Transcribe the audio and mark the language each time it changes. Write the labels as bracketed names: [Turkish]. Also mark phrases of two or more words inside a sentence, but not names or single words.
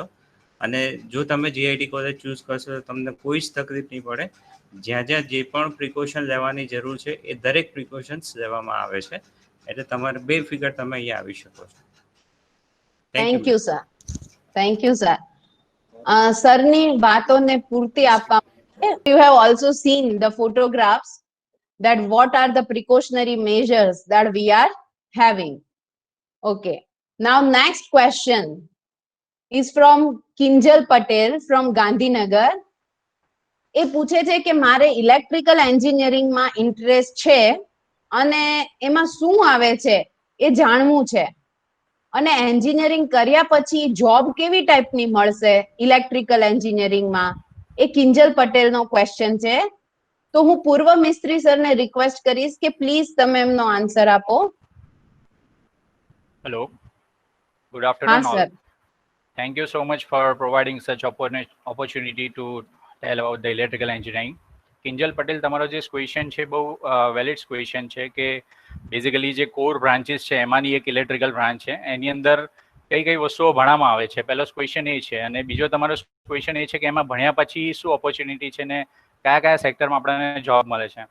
[Gujarati] અને જો તમે જીઆઈટી કોલેજ ચૂઝ કરશો તો તમને કોઈ જ તકલીફ નહીં પડે. જ્યાં જ્યાં જે પણ પ્રિકોશન લેવાની જરૂર છે એ દરેક પ્રિકોશન્સ લેવામાં આવે છે. એટલે તમારે બેફિકર તમે અહીંયા આવી શકો છો. [English] thank you sir. thank you sir. [Gujarati] સરની વાતોને પૂર્તિ આપવા માટે [English] you have also seen the photographs that what are the precautionary measures that we are having. Okay. Now next question is from Kinjal Patel from Gandhinagar. [Gujarati] એ પૂછે છે કે મારે ઇલેક્ટ્રિકલ એન્જિનિયરિંગમાં ઇન્ટરેસ્ટ છે અને એમાં શું આવે છે એ જાણવું છે. અને એન્જિનિયરિંગ કર્યા પછી જોબ કેવી ટાઈપની મળશે ઇલેક્ટ્રિકલ એન્જિનિયરિંગમાં, એ કિંજલ પટેલનો ક્વેશ્ચન છે. તો હું પૂર્વ મિસ્ત્રી સરને રિક્વેસ્ટ કરીશ કે પ્લીઝ તમે એમનો આન્સર આપો. [English] Hello, good afternoon all. sir. Thank you so much for providing such opportunity to tell about the electrical engineering. [Gujarati] કિંજલ પટેલ, તમારો જે ક્વેશ્ચન છે બહુ [English] valid question [Gujarati] છે કે બેઝિકલી જે [English] core branches [Gujarati] છે એમાંની એક [English] electrical branch [Gujarati] છે, એની અંદર કઈ કઈ વસ્તુઓ ભણવામાં આવે છે. પહેલો ક્વેશ્ચન એ છે. અને બીજો તમારો ક્વેશ્ચન એ છે કે એમાં ભણ્યા પછી શું ઓપોર્ચ્યુનિટી છે ને કયા કયા સેક્ટરમાં આપણને જોબ મળે છે.